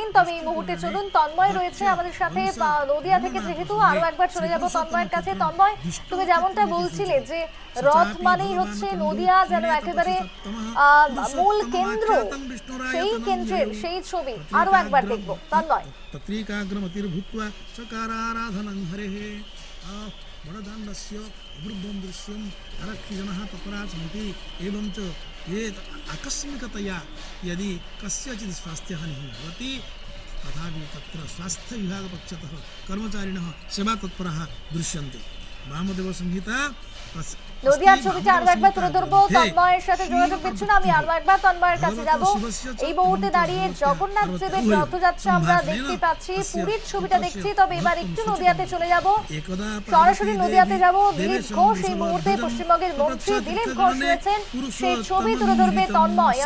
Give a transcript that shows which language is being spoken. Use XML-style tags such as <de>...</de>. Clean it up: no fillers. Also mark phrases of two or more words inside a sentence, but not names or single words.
<bn>তবে এই মুহূর্তে চলুন, তন্ময় রয়েছে আমাদের সাথে নদিয়া থেকে, যেহেতু আরো একবার চলে যাব তন্ময়ের কাছে। তন্ময়, তুমি যেমনটা বলছিলে যে রথ মানেই হচ্ছে নদিয়া যেন একেবারে মূল কেন্দ্র, সেই কেন্দ্রের সেই ছবি আরো একবার দেখবো। তন্ময়,</bn> <sa>वरदाण्डस्य अवृद्धं दृश्यम् आरक्षिजनः तत्परा सन्ति एवं च ये आकस्मिकतया यदि कस्यचित् स्वास्थ्यहानिः भवति तथापि तत्र स्वास्थ्यविभागपक्षतः कर्मचारिणः सेवातत्पराः दृश्यन्ते। वामदेव संहिता</sa> <bn>নদিয়ার ছবিটা আরো একবার তুলে ধরবো। তন্ময়ের সাথে যোগাযোগ দিচ্ছি না, আমি আরো একবার তন্ময়ের কাছে যাব। এই মুহূর্তে দাঁড়িয়ে জগন্নাথ দেবের রথযাত্রা আমরা দেখতে পাচ্ছি, পুরীর ছবিটা দেখছি। তবে এবার একটু নদিয়াতে চলে যাব, সরাসরি নদিয়াতে যাব। দিলীপ ঘোষ এই মুহূর্তে পশ্চিমবঙ্গের মন্ত্রী দিলীপ ঘোষ রয়েছেন, সেই ছবি তুলে ধরবে তন্ময়।</bn>